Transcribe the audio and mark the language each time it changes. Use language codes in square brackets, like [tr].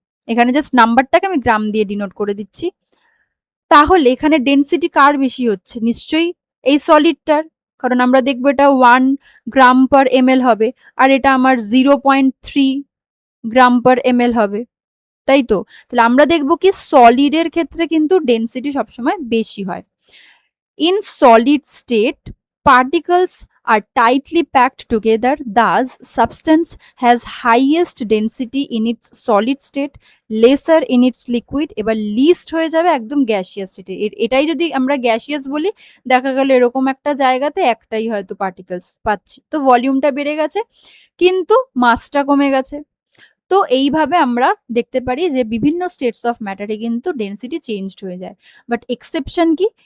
[bn] এখানে জাস্ট নাম্বারটাকে আমি গ্রাম দিয়ে ডিনোট করে দিচ্ছি। তাহলে এখানে ডেন্সিটি কার বেশি হচ্ছে? নিশ্চয়ই এই সলিডটার, কারণ আমরা দেখবো এটা 1 গ্রাম/ml হবে, আর এটা আমার 0.3 গ্রাম/ml হবে, তাই তো? তাহলে আমরা দেখবো কি সলিডের ক্ষেত্রে কিন্তু ডেন্সিটি সবসময় বেশি হয়। [en] In solid state, particles are tightly packed together, thus substance has highest density in its solid state, lesser in its liquid, [bn] এবার লিস্ট হয়ে যাবে একদম গ্যাসিয়াস স্টেটে। এটাই যদি আমরা গ্যাসিয়াস বলি, দেখা গেল এরকম একটা জায়গাতে একটাই হয়তো পার্টিকলস পাচ্ছি, তো ভলিউমটা বেড়ে গেছে কিন্তু মাসটা কমে গেছে। তো এইভাবে আমরা দেখতে পারি যে বিভিন্ন স্টেটস অফ ম্যাটারে কিন্তু ডেন্সিটি চেঞ্জড হয়ে যায়। বাট এক্সেপশন কি?